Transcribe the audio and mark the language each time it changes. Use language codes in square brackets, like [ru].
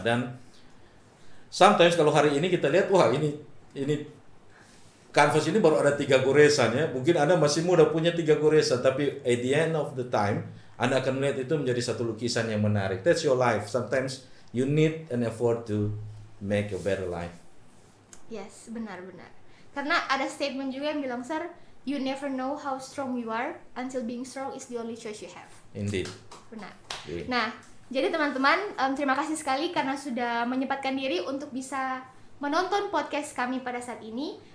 [id] Dan sometimes kalau hari ini kita lihat, wah ini kanvas ini baru ada 3 goresan ya. Mungkin Anda masih muda punya 3 goresan, tapi [en] at the end of the time [id] Anda akan melihat itu menjadi satu lukisan yang menarik. [en] That's your life. Sometimes you need an effort to make a better life. [id] Yes, benar. Karena ada statement juga yang bilang, Sir, [en] You never know how strong you are until being strong is the only choice you have. Indeed. [id] Benar. [en] Yeah. [id] Nah, jadi teman-teman, terima kasih sekali karena sudah menyempatkan diri untuk bisa menonton podcast kami pada saat ini.